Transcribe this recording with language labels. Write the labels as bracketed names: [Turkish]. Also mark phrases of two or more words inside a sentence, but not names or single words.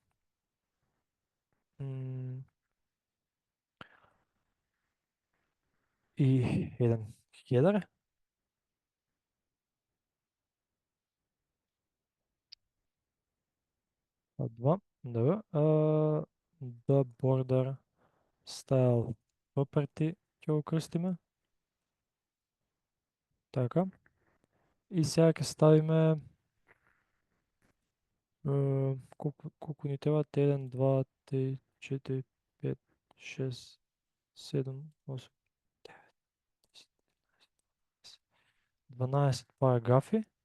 [Macedonian] И еден хедер. Два, добро. [English] The border style property [Macedonian] ќе го крстиме. Така. И сега ќе ставиме колку ни требаат? 1, 2, 3, 4, 5, 6, 7, 8, 9, 10, 12 параграфи.